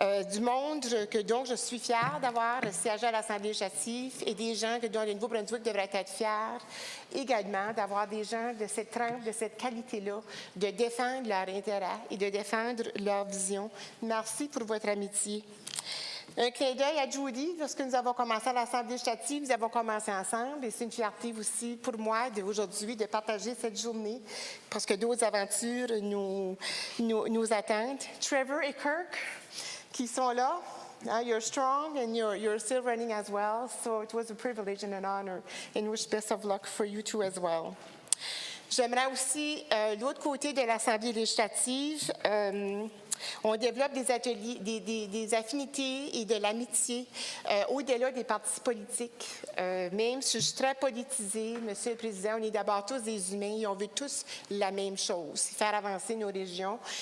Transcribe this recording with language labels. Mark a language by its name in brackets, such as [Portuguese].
[French] Du monde dont je suis fière d'avoir siégé à l'Assemblée législative et des gens dont le Nouveau-Brunswick devrait être fier également d'avoir des gens de cette trempe, de cette qualité-là, de défendre leur intérêt et de défendre leur vision. Merci pour votre amitié. Un clin d'œil à Judy, lorsque nous avons commencé à l'Assemblée législative, nous avons commencé ensemble et c'est une fierté aussi pour moi d'aujourd'hui de partager cette journée parce que d'autres aventures nous attendent. [English] Trevor et Kirk [French] qui sont là, [English] you're strong and you're still running as well, so it was a privilege and an honor and wish best of luck for you too as well. [French] J'aimerais aussi, l'autre côté de l'Assemblée législative, on développe des ateliers, des affinités et de l'amitié au-delà des partis politiques. Même si je suis très politisée, Monsieur le Président, on est d'abord tous des humains et on veut tous la même chose, faire avancer nos régions.